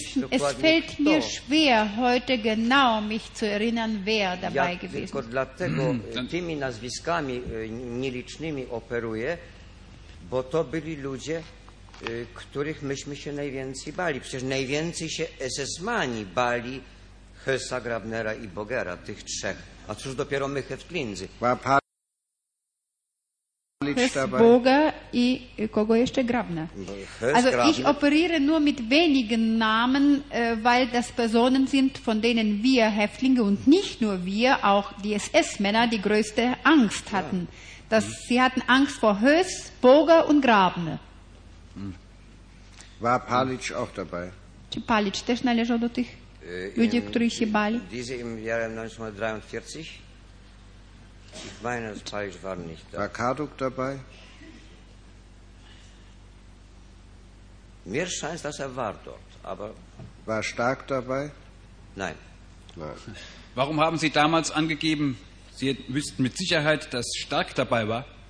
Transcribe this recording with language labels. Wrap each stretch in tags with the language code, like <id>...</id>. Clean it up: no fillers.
<de>Es fällt mir schwer, heute genau mich zu erinnern, wer dabei ja, gewesen ist.</de> <pl>Tylko dlatego tymi nazwiskami nielicznymi operuję, bo to byli ludzie, których myśmy się najwięcej bali. Przecież najwięcej się SS-mani bali Hessa, Grabnera i Bogera, tych trzech. A cóż dopiero my, Häftlinzy. Hess, Boger i kogo jeszcze? Grabner.</pl> <de>Also ich operiere nur mit wenigen Namen, weil das Personen sind, von denen wir Häftlinge und nicht nur wir, auch die SS-Männer, die größte Angst hatten. Ja. Dass sie hatten Angst vor Hess, Boger und Grabner. War Palic auch dabei?</de> <pl>Czy Palic też należał do tych ludzi, których się bali?</pl> <de>Diese im Jahre 1943. Ich meine, das Palic war nicht da. War Kaduk dabei? Mir scheint, dass war dort, aber... War Stark dabei? Nein. Warum haben Sie damals angegeben, Sie wüssten mit Sicherheit, dass Stark dabei war?</de>